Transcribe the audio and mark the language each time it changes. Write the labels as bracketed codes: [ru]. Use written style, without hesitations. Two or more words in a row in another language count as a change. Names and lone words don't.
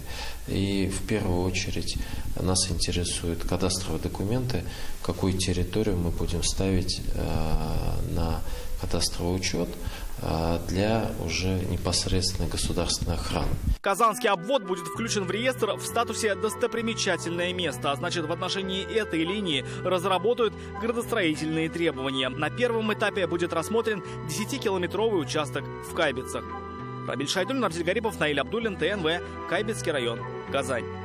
[ru] И в первую очередь нас интересуют кадастровые документы, какую территорию мы будем ставить на кадастровый учет для уже непосредственно государственной охраны. Казанский обвод будет включен в реестр в статусе «достопримечательное место», а значит, в отношении этой линии разработают градостроительные требования. На первом этапе будет рассмотрен 10-километровый участок в Кайбецах. Рабиль Шайдуллин, Рамзиль Гарипов, Наиль Абдуллин, ТНВ, Кайбецкий район, Казань.